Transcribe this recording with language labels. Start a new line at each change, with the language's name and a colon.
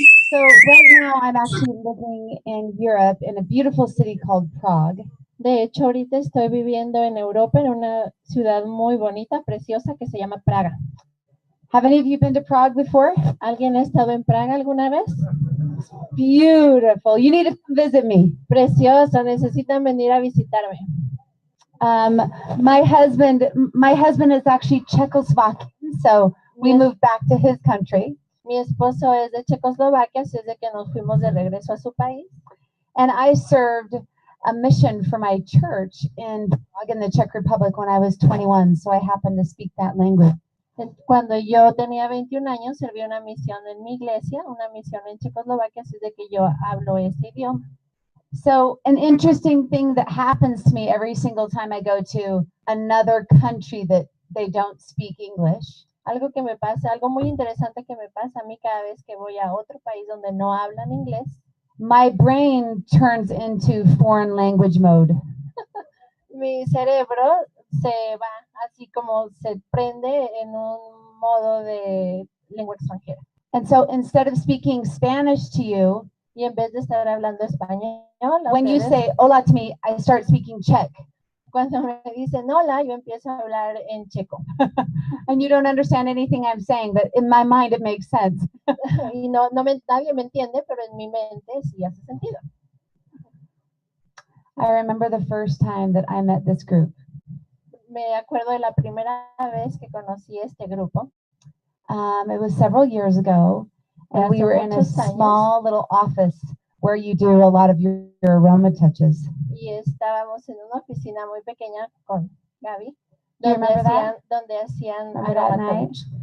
English: So right now I'm actually living in Europe in a beautiful city called Prague.
Spanish: De hecho, ahorita estoy viviendo en Europa, en una ciudad muy bonita, preciosa, que se llama Praga.
English: Have any of you been to Prague before?
Spanish: ¿Alguien ha estado en Praga alguna vez?
English: Beautiful. You need to visit me.
Spanish: Preciosa, necesitan venir a visitarme.
English: My husband is actually Czechoslovakian, so we moved back to his country.
Spanish: Mi esposo es de Checoslovaquia, así es de que nos fuimos de regreso a su país.
English: And I served a mission for my church in Prague in the Czech Republic when I was 21, so I happened to speak that language.
Spanish: Cuando yo tenía 21 años, serví una misión en mi iglesia, una misión en Checoslovaquia, así es de que yo hablo ese idioma.
English: So an interesting thing that happens to me every single time I go to another country that they don't speak English.
Spanish: Algo que me pasa, algo muy interesante que me pasa a mí cada vez que voy a otro país donde no hablan inglés.
English: My brain turns into foreign language mode.
Spanish: Mi cerebro se va así como se prende en un modo de lengua extranjera.
English: And so instead of speaking Spanish to you,
Spanish: y en vez de estar hablando español,
English: when you say hola to me, I start speaking Czech.
Spanish: Cuando me dicen hola, yo empiezo a hablar en checo.
English: And you don't understand anything I'm saying, but in my mind it makes sense.
Spanish: Y nadie me entiende, pero en mi mente sí hace sentido.
English: I remember the first time that I met this group.
Spanish: Me acuerdo de la primera vez que conocí este grupo.
English: It was several years ago, and we were in a small little office where you do a lot of your aroma touches.
Spanish: Y estábamos en una oficina muy pequeña con Gaby, donde hacían aroma touch.